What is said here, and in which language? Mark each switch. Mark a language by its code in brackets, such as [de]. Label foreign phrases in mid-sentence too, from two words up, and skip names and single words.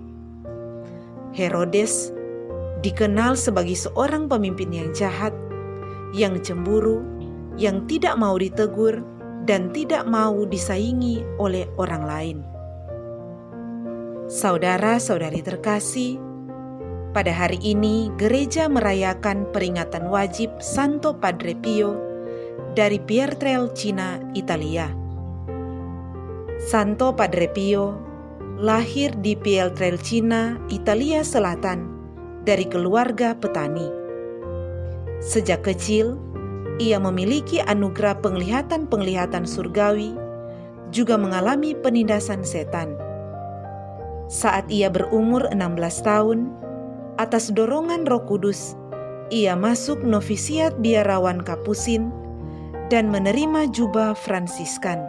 [id] Herodes dikenal sebagai seorang pemimpin yang jahat, yang cemburu, yang tidak mau ditegur, dan tidak mau disaingi oleh orang lain. Saudara-saudari terkasih, pada hari ini gereja merayakan peringatan wajib Santo Padre Pio dari Pietrelcina, Italia. Santo Padre Pio lahir di Pietrelcina, Italia Selatan dari keluarga petani. Sejak kecil, ia memiliki anugerah penglihatan-penglihatan surgawi, juga mengalami penindasan setan. Saat ia berumur 16 tahun, atas dorongan Roh Kudus, ia masuk novisiat biarawan Kapusin dan menerima jubah Fransiskan.